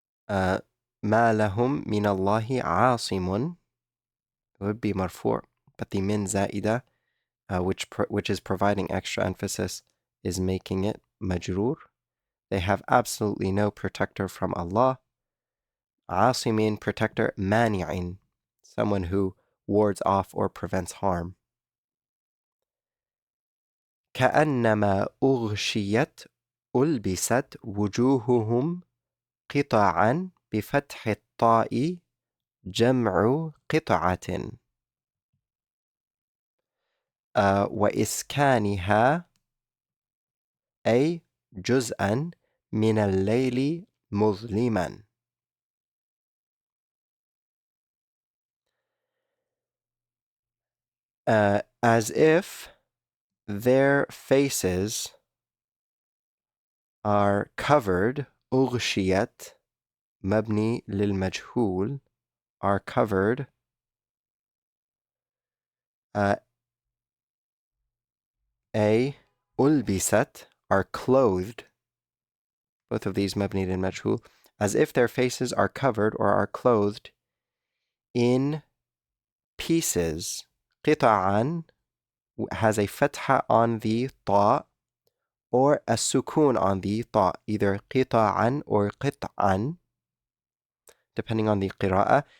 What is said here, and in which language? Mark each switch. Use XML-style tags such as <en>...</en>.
<ar>ما لهم من الله عاصم</ar> <en>would be marfu', but the min za'ida, which is providing extra emphasis, is making it majroor. They have absolutely no protector from Allah. Asimin, protector. Mani'in, someone who wards off or prevents harm.</en> <ar>كأنما أغشيت ألبست وجوههم قطعا بفتح الطاء جمع قطعة وإسكانها أي جزءا من الليل مظلما.</ar> <en>As if their faces are covered.</en> <ar>أغشيت مبني للمجهول</ar> <en>are covered. ألبست are clothed. Both of these</en> <ar>مبني للمجهول.</ar> <en>As if their faces are covered or are clothed in pieces. قطعا has a fatha on the ta or a sukun on the ta, either قطعا or قطعا, depending on the qira'ah.</en>